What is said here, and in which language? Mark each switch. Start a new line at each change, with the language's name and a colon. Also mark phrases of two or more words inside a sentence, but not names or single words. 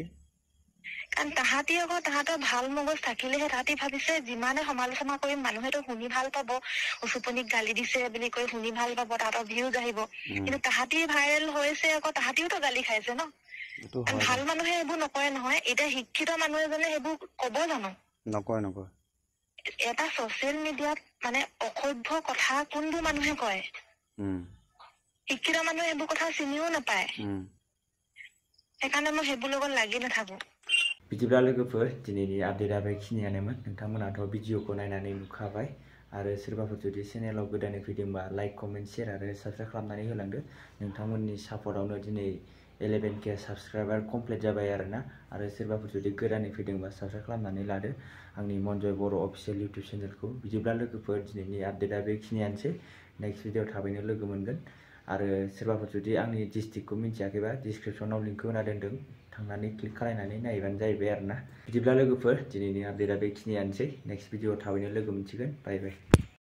Assamese: কাৰণ তাহাঁতৰ ভাল মগজ থাকিলেহে তাহাঁতি ভাবিছে যিমানে সমালোচনা কৰিম মানুহেতো শুনি ভাল পাব উচুপনিক গালি দিছে বুলি কৈ শুনি ভাল পাব তাহাঁতৰ ভিউজ আহিব কিন্তু তাহাঁতি ভাইৰেল হৈছে আকৌ তাহাঁতিওতো গালি খাইছে ন ভাল মানুহে এইবোৰ নকৰে নহয় এতিয়া শিক্ষিত মানুহ এজনে সেইবোৰ কব জানো নকয় এটা ছচিয়েল মিডিয়াত মানে অসভ্য কথা কোনবোৰ মানুহে কয় শিক্ষিত মানুহে এইবোৰ কথা চিনিও নাপায় সেইকাৰণে মই সেইবোৰ লগত লাগি নাথাকো
Bodo: बिदिब्ला लोगोफोर दिनैनि आपडेटआ बेखिनियानोमोन नोंथांमोनाथ' भिडिअखौ नायनानै नुखाबाय आरो सोरबाफोर जुदि चेनेलाव गोदानै फैदोंबा
English: like comment share
Bodo: आरो साबस्क्राइब खालामनानै होलांदो नोंथांमोननि सापर्टआवनो दिनै 11K
English: subscriber complete
Bodo: जाबाय आरोना आरो सोरबाफोर जुदि गोदानै फैदोंबा साबस्क्राइब खालामनानै लादो आंनि मनजय बर'
English: official YouTube
Bodo: चेनेलखौ बिदिब्ला लोगोफोर दिनैनि आपडेटआ बेखिनियानोसै
English: next video
Bodo: थाबैनो लोगो मोनगोन आरो सोरबाफोर जुदि आंनि डिस्ट्रिक्टखौ मिन्थियाखैबा डिसक्रिपसनाव लिंकखौ होना दोन्दों थांनानै क्लिक खालामनानै नायबानो जाहैबाय आरोना बिदिब्ला लोगोफोर दिनैनि आपडेटआ बेखिनियानोसै
English: next video
Bodo: थाबैनो लोगो मोनसिगोन
English: bye bye